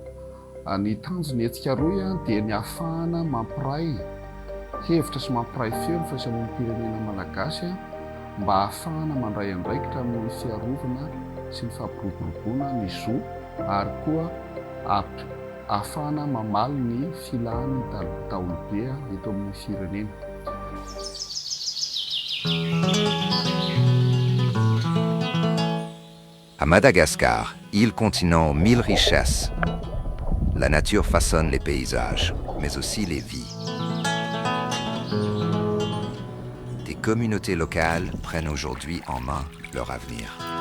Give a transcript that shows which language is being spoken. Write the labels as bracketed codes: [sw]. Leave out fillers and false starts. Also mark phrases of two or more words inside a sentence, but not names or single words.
[mg] Ny tanjony hetsika roy dia ny ahafahana mampiray hevitra sy mampiray feo ny firaisamonim-pirenena malagasy mba ahafahana mandray andraikitra amin'ny fiarovana sy ny fampiroboroboana ny zo ary koa ahafahana mamaly ny filahany daholobe eto amin'ny firenena. [fr] À Madagascar, île continent aux 1000 richesses, la nature façonne les paysages, mais aussi les vies. Des communautés locales prennent aujourd'hui en main leur avenir.